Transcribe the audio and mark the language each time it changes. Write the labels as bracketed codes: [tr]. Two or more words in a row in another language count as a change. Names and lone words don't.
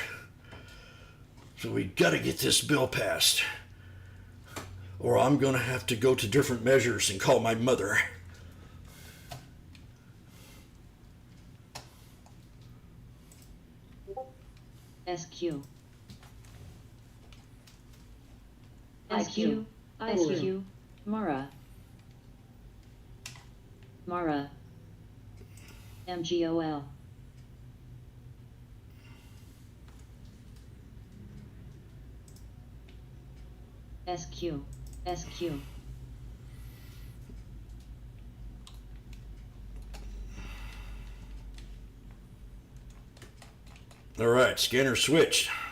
[en] So we got to get this bill passed, or I'm going to have to go to different measures and call my mother. SQ. IQ. SQ. Mara. Mara. MGOL. SQ. SQ. All right, scanner switched.